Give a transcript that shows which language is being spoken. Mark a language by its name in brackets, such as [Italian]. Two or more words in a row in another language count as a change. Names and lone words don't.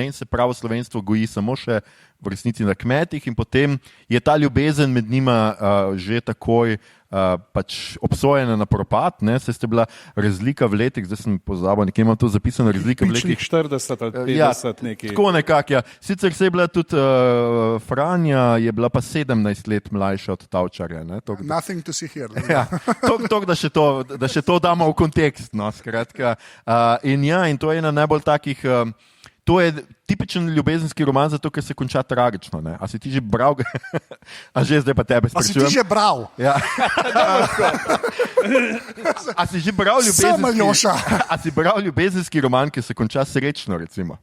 [Slovenian] In se pravo slovenstvo goji samo še v resnici na kmetih in potem je ta ljubezen med njima že takoj pač obsojena na propad, ne? Se ste bila razlika v letih, zdaj sem pozabil, nekje imam to zapisano, razlika v letih. 40 ali 50 nekaj. Tako nekako, ja. Sicer se je bila tudi Franja, je bila pa 17 let mlajša od Tavčarja. Ne? [English] Nothing to see here. [Slovenian] Ja, da še to damo v kontekst, no, skratka. In to je ena najbolj takih, to je tipičen ljubezenski roman, zato ker se konča tragično. Ne? A si ti že bral? A že zdaj pa tebe sprašujem. A si ti že bral? Ja. A si že bral ljubezenski roman, ki se konča srečno, recimo?